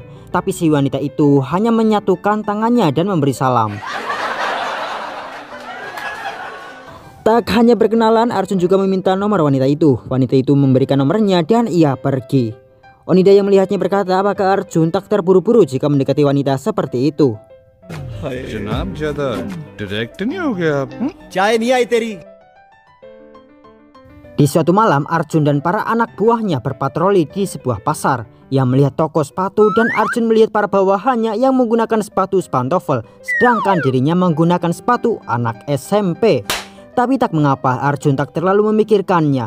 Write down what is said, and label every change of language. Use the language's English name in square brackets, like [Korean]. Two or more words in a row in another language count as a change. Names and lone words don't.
[Indonesian] Tapi si wanita itu hanya menyatukan tangannya dan memberi salam. Tak hanya berkenalan, Arjun juga meminta nomor wanita itu. Wanita itu memberikan nomornya dan ia pergi. Onida yang melihatnya berkata, apakah Arjun tak terburu-buru jika mendekati wanita seperti itu? [Hindi] जनाब ज्यादा डायरेक्ट नहीं हो गया आप? चाय नहीं आई तेरी। [Indonesian] Di suatu malam, Arjun dan para anak buahnya berpatroli di sebuah pasar. Ia melihat toko sepatu dan Arjun melihat para bawahannya yang menggunakan sepatu pantofel, sedangkan dirinya menggunakan sepatu anak SMP. Tapi tak mengapa, Arjun tak terlalu memikirkannya.